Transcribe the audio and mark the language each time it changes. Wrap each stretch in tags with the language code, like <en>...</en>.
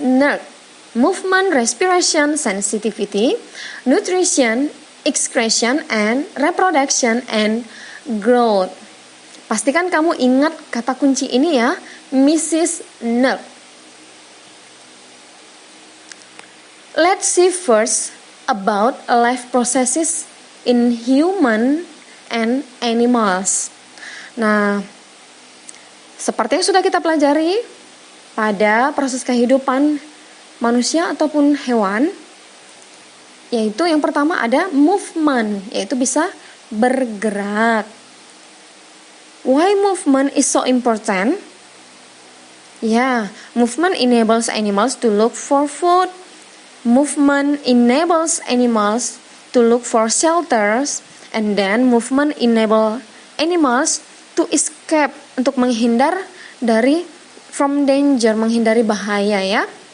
<en>Nerve, movement, respiration, sensitivity, nutrition, excretion, and reproduction and growth.</en> <id>Pastikan kamu ingat kata kunci ini ya, Mrs.</id> <en>Nerve. Let's see first about life processes in human and animals.</en> <id>Nah, seperti yang sudah kita pelajari pada proses kehidupan manusia ataupun hewan, yaitu yang pertama ada movement, yaitu bisa bergerak.</id> <en>Why movement is so important? Movement enables animals to look for food. Movement enables animals to look for shelters, and then movement enable animals to escape,</en> <id>untuk menghindar dari</id> <en>from danger,</en> <id>menghindari bahaya ya.</id>